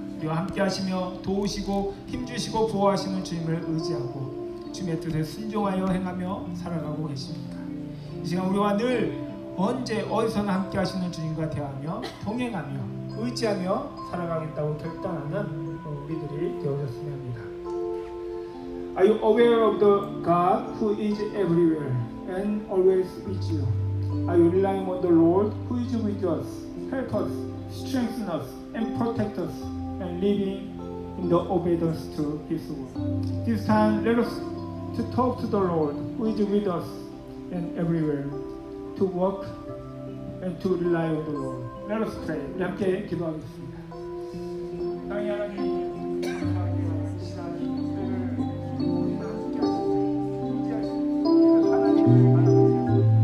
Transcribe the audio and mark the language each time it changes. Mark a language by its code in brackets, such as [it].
[ko] 우리와 함께 하시며 도우시고 힘주시고 보호하시는 주님을 의지하고 주님의 뜻에 순종하여 행하며 살아가고 계십니까? 이 시간 우리와 늘 언제 어디서나 함께 하시는 주님과 대하며 동행하며 의지하며 살아가겠다고 결단하는 우리들이 되어졌으면 합니다. [en] Are you aware of the God who is everywhere and always with you? Are you relying on the Lord who is with us, help us, strengthen us, and protect us, and living in the obedience to His word? This time, let us to talk to the Lord who is with us and everywhere, to walk and to rely on the Lord. Let us pray. [ko] 우리 함께 기도하겠습니다. 사랑의 하나님, 감사합니다. 이 시간 우리가 함께 하시고 인지하시고 하나님을 바라보세요.